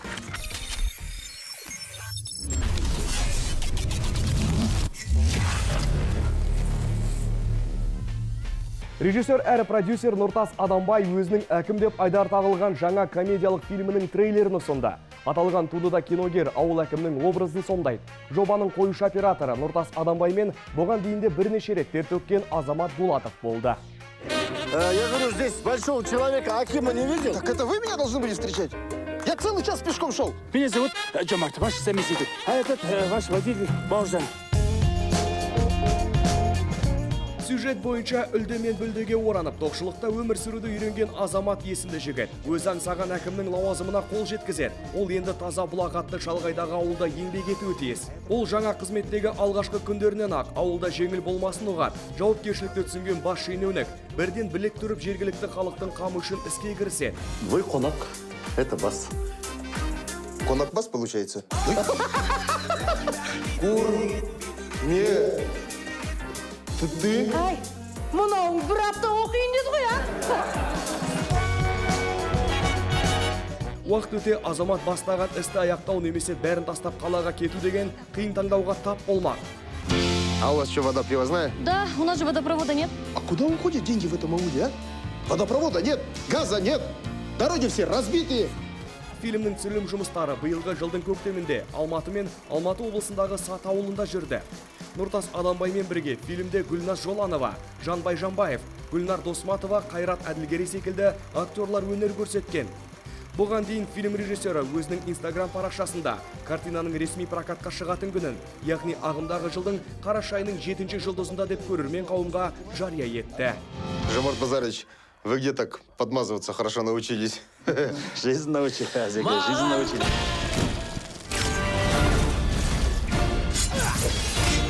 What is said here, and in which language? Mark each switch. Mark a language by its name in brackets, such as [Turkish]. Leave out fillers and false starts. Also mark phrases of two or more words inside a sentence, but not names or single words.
[Kazakh] Режиссер әрі продюсер Нұртас Адамбай өзінің әкім деп айдар тағылған жаңа комедиялық фильмінің трейлерін ұсынды. Аталған туындыда киногер ауыл әкімнің образын сомдайды. Жобаның қоюшы операторы Нұртас Адамбай мен бұған дейінде бірнеше рет тер төккен Азамат Булатов болды. [Russian] Я говорю, здесь большого человека Акима не видел. Так это вы меня должны были встречать? Я целый час пешком шел. Меня зовут Джамарт, ваш заместитель. А этот ваш водитель Бауыржан. [Kazakh] Сюжет бойынша үлдемен бүлдеге оранып, тоқшылықта өмір сүруді үйренген Азамат есімді жігіт. Өз аңсаған әкімнің лауазымына қол жеткізеді. Ол енді таза бұлағатты шалғайдағы ауылда еңбек етуі тиіс. Ол жаңа қызметтегі алғашқы күндерінен ақ ауылда жеңіл болмасын ұғады. Жауапкершілікті түсінген бас шенеунік бірден білек түріп жергілікті халықтың қамы үшін іске кіріседі. [Russian] Вы конак, это бас. [Kazakh] Конак бас [Russian] получается? Нет. Ты? [Kazakh] Ай, мұнауың бір апта оқиын деді ғой, Уақыт өте Азамат бастаған істі аяқтау немесе бәрін тастап қалаға кету деген қиын таңдауға тап болмақ. [Russian] А у вас что, вода привозная? Да, у нас же водопровода нет. А куда уходят деньги в этом ауле, а? Водопровода нет, газа нет, дороги все разбитые. [Kazakh] Фильмнің түсірілім жұмыстары биылғы жылдың көктемінде Алматы мен Алматы облысындағы Сат ауылында жүрді. Нұртас Адамбаймен бірге фильмде Гүлназ Жоланова, Жанбай Жанбаев, Гүлнар Досматова, Қайрат Әділгерей секілді актерлар өнер көрсеткен. Бұған дейін фильм режиссері өзінің Instagram парақшасында картинаның ресми прокатқа шығатын күнін, яғни ағымдағы жылдың қараша айының 7-ші жұлдызында деп көрермен қауымға жария етті. [Russian] Жомарт Базарович, вы где так подмазываться хорошо научились? Жизнь научила, Азика, жизнь научила.